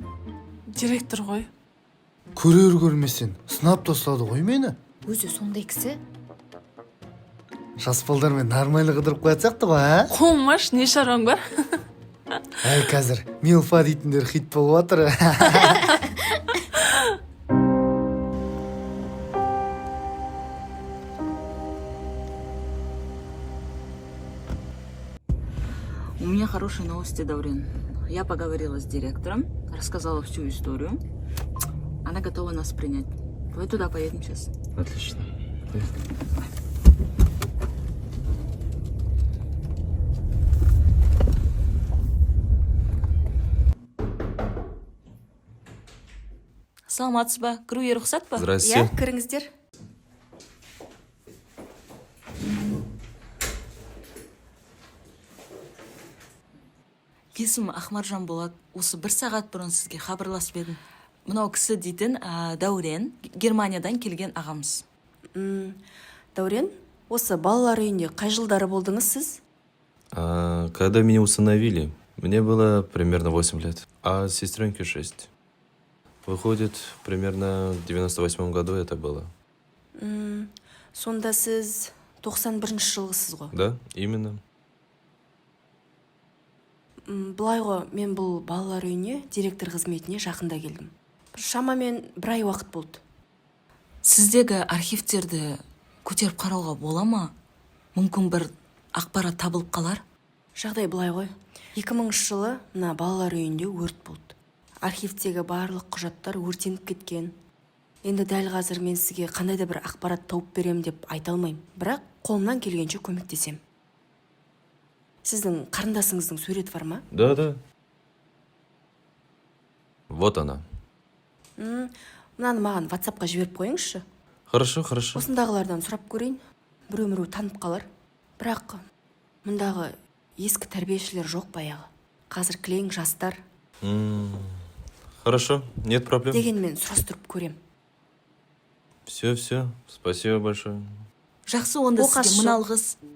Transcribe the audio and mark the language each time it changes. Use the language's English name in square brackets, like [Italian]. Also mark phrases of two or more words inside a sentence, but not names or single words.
[Kazakh] Директор ғой. Көрер көрмесен сынап тастады ғой мені. Өзі сондай кісі. Жас балдармен нормально қыдырып қоятсақты ғой, а? Қомаш, не шаруаң бар? Әй, қазір Милфа дейтіндер хит болып жатыр. [Russian] У меня хорошие новости, Даурен. Я поговорила с директором, рассказала всю историю. Она готова нас принять. Давай туда поедем сейчас. Отлично. [Kazakh] Саламатсыз ба? Кіруге рұқсат па? [Russian] Здрасте. [Kazakh] Кіріңіздер. Есімім Ахмаржан болады. Осы 1 сағат бұрын сізге хабарласып едім. Мынау кісі дейтін Даурен, Германиядан келген ағамыз. Даурен, осы балалар үйінде қай жылдары болдыңыз сіз? [Russian] Когда меня усыновили, мне было примерно 8 лет, а сестренке 6. Выходит, примерно в 98 году это было. [Kazakh] Сонда сіз 91 жылғысыз ғой? [Russian] Да, именно. [Kazakh] Былай ғой, мен бұл балалар үйіне директор қызметіне жақында келдім. Шамамен 1 ай уақыт болды. Сіздегі архивтерді көтеріп қарауға бола ма? Мүмкін бір ақпарат табылып қалар? Жағдай былай ғой. 2000 жылы мына балалар үйінде өрт болды. Архивтегі барлық құжаттар өртеніп кеткен. Енді дәл қазір мен сізге қандай да бір ақпарат тауып берем деп айта алмаймын. Бірақ қолымнан келгенше көмектесем. Сіздің қарындасыңыздың суреті бар ма? [Russian] Да. Вот она. [Kazakh] Мынаны маған WhatsApp-қа жіберіп қойыңызшы. [Russian] Хорошо. [Kazakh] Осындағылардан сұрап көрейін. Біреу танып қалар. Бірақ мұндағы ескі тәрбиешілер жоқ баяғы. Қазір кілең жастар. [Russian] Хорошо, нет проблем. [Kazakh] Дегенмен сұрастырып көрем. [Russian] Все, спасибо большое. [Kazakh] Жақсы, онда сізге мұналғыз.